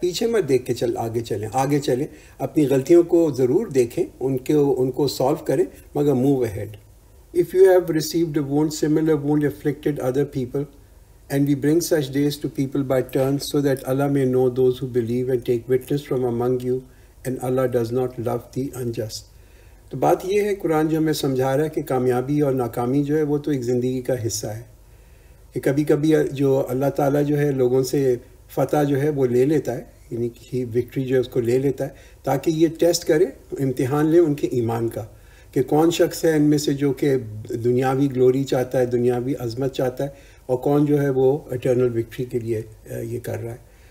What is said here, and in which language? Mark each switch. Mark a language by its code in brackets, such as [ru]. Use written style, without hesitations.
[ur] پیچھے مت دیکھ کے آگے چلیں. اپنی غلطیوں کو ضرور دیکھیں، ان کو سالو کریں، مگر [en] Move ahead. If you have received a wound, similar wound afflicted other people, and we bring such days to people by turns, so that Allah may know those who believe and take witness from among you, and Allah does not love the unjust. [ur] تو بات یہ ہے، قرآن جو ہمیں سمجھا رہا ہے کہ کامیابی اور ناکامی جو ہے وہ تو ایک زندگی کا حصہ ہے، کہ کبھی کبھی جو اللہ تعالیٰ جو ہے لوگوں سے فتح جو ہے وہ لے لیتا ہے، یعنی کہ وکٹری جو ہے اس کو لے لیتا ہے تاکہ یہ ٹیسٹ کرے، امتحان لے ان کے ایمان کا، کہ کون شخص ہے ان میں سے جو کہ دنیاوی گلوری چاہتا ہے، دنیاوی عظمت چاہتا ہے، اور کون جو ہے وہ اٹرنل وکٹری کے لیے یہ کر رہا ہے.